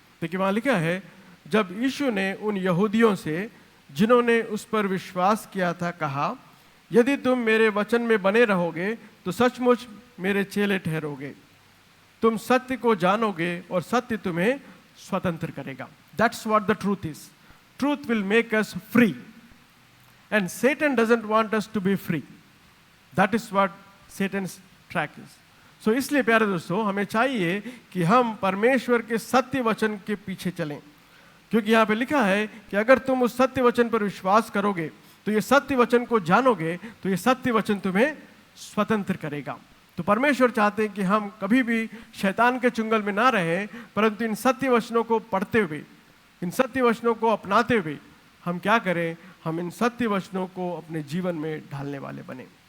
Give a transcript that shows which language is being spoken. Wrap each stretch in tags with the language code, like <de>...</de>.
<hi>देखिए वहाँ लिखा है, जब यीशु ने उन यहूदियों से जिन्होंने उस पर विश्वास किया था कहा, यदि तुम मेरे वचन में बने रहोगे तो सचमुच मेरे चेले ठहरोगे, तुम सत्य को जानोगे और सत्य तुम्हें स्वतंत्र करेगा।</hi> <en>That's what the truth is. Truth will make us free. And Satan doesn't want us to be free. That is what Satan's track is.</en> <hi>So इसलिए प्यारे दोस्तों हमें चाहिए कि हम परमेश्वर के सत्य वचन के पीछे चलें, क्योंकि यहाँ पे लिखा है कि अगर तुम उस सत्य वचन पर विश्वास करोगे तो ये सत्य वचन को जानोगे तो ये सत्य वचन तुम्हें स्वतंत्र करेगा। तो परमेश्वर चाहते हैं कि हम कभी भी शैतान के चुंगल में ना रहें, परंतु इन सत्य वचनों को पढ़ते हुए, इन सत्य वचनों को अपनाते हुए हम क्या करें, हम इन सत्य वचनों को अपने जीवन में ढालने वाले बने।</hi>